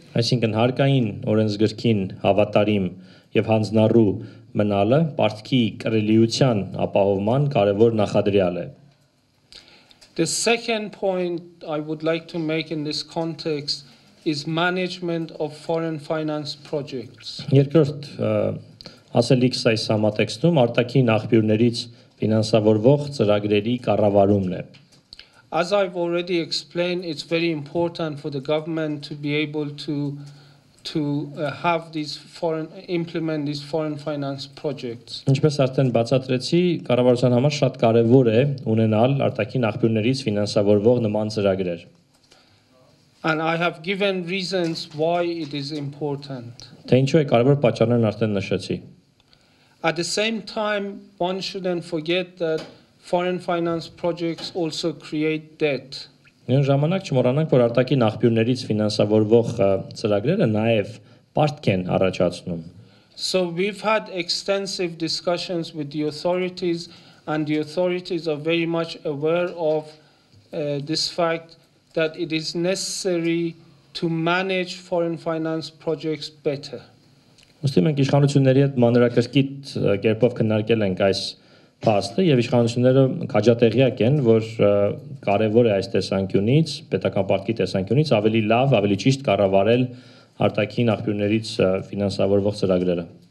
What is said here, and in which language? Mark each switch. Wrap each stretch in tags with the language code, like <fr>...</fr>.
<hy>Այսինքն հարկային օրենսգրքին հավատարիմ եւ հանձնառու մնալը պարտքի կրելիության ապահովման կարևոր նախադրյալ է։</hy> <en>The second point I would like to make in this context is management of foreign finance projects.</en> <hy>Երկրորդ ասելիքս այս համատեքստում արտաքին աղբյուրներից ֆինանսավորվող ծրագրերի կառավարումն է։</hy> <en>As I've already explained, it's very important for the government to be able to have implement these foreign finance projects.</en> <hy>Ինչպես արդեն բացատրեցի, կառավարության համար շատ կարևոր է ունենալ արտաքին աղբյուրներից ֆինանսավորվող նման ծրագրեր։</hy> <en>And I have given reasons why it is important.</en> <hy>Թե ինչու է կարևոր պատճառներն արդեն նշեցի։</hy> <en>At the same time, one shouldn't forget that foreign finance projects also create debt.</en> <hy>Նույն ժամանակ չմոռանանք, որ արտաքին աղբյուրներից ֆինանսավորվող ծրագրերը նաև պարտք են առաջացնում։</hy> <en>So we've had extensive discussions with the authorities, and the authorities are very much aware of this fact that it is necessary to manage foreign finance projects better.</en> <hy>Ոստի մենք իշխանությունների հետ մանրակրկիտ կերպով քննարկել ենք այս փաստը եւ իշխանությունները քաջատեղյակ են, որ կարեւոր է այս տեսանկյունից, պետական պարտքի տեսանկյունից ավելի լավ, ավելի ճիշտ կառավարել արտաքին աղբյուրներից ֆինանսավորվող ծրագրերը։</hy>